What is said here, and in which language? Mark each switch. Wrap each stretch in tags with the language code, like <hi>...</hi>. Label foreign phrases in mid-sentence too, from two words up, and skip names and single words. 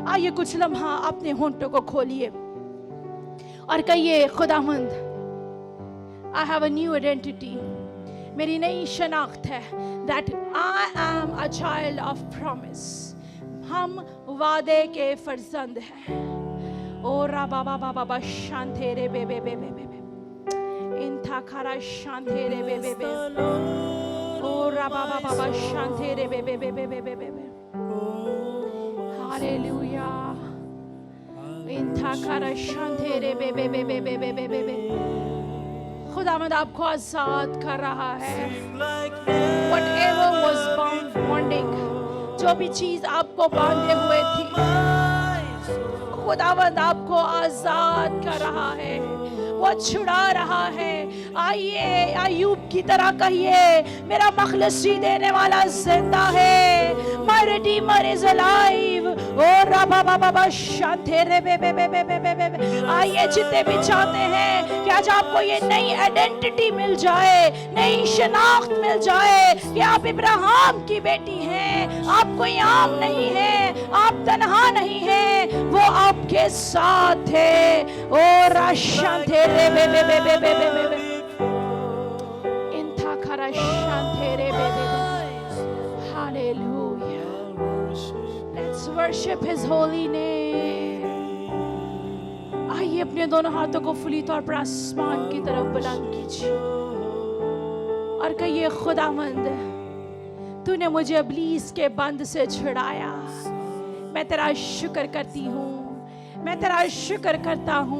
<hi>आइए कुछ लम्हा अपने होंठों को खोलिए और कहिए खुदावंद</hi> <en>I have a new identity.</en> <hi>मेरी नई शनाख्त है</hi> <en>that I am a child of promise.</en> <hi>हम वादे के फर्जंद हैं। ओ रा बाबा बाबा बा शांते रे बे बे बे बे बे इंथा खरा शांते रे बे बे बे ओ रा बाबा बाबा शांते रे बे बे बे बे बे बे बे हालेलुया इंथा खरा शांते रे बे बे बे बे बे बे बे बे खुदावंद आपको आजाद कर रहा है।</hi> <en>Whatever was bonding,</en> <hi>जो भी चीज आपको बांधे हुए थी, खुदावंद आपको आजाद कर रहा है, वो छुड़ा रहा है। आइए अय्यूब की तरह कहिए मेरा मखलसी देने वाला जिंदा है।</hi> <en>My redeemer is alive। ओ रबा बाबा बा शांते रे बे बे बे बे बे बे बे।</en> <hi>आइए जितने भी चाहते हैं कि आज आपको ये नई आइडेंटिटी मिल जाए, नई शनाख्त मिल जाए कि आप इब्राहिम की बेटी हैं, आप कोई आम नहीं है, आप तन्हा नहीं है, वो आपके साथ है। ओ राशांते रे बे बे बे बे बे बे बे बे इंथा खरा शांते रे बे बे बे।</hi> <en>Hallelujah. Let's worship His holy name.</en> <hi>आइए अपने दोनों हाथों को फुली तौर पर आसमान की तरफ बुलंद कीजिए और कहिए खुदावंद तूने मुझे इब्लीस के बंद से छुड़ाया। मैं तेरा शुक्र करती हूँ, मैं तेरा शुक्र करता हूँ।</hi>